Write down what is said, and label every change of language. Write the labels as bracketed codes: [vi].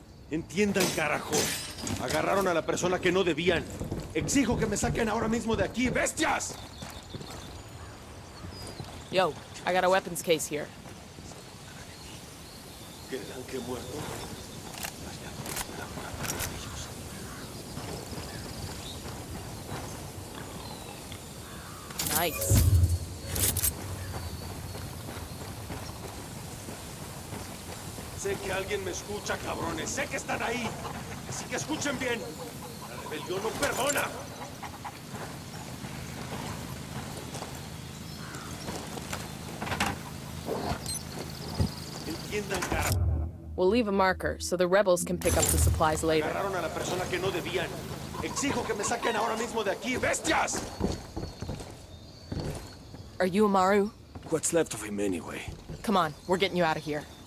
[es] Entiendan, carajo. Agarraron a la persona que no debían. Exijo que me saquen ahora mismo de aquí, bestias. [en] Yo, I got a weapons case here. [es] ¿Creerán que he muerto? [en] Nice. [es] Sé que alguien me escucha, cabrones. Sé que están ahí. Así que escuchen bien. La rebelión no perdona. Entiendan, carajo. [en] We'll leave a marker so the rebels can pick up the supplies later. [es] Agarraron a la persona que no debían. Exijo que me saquen ahora mismo de aquí, bestias. [en] Are you Amaru? What's left of him anyway? Come on, we're getting you out of here.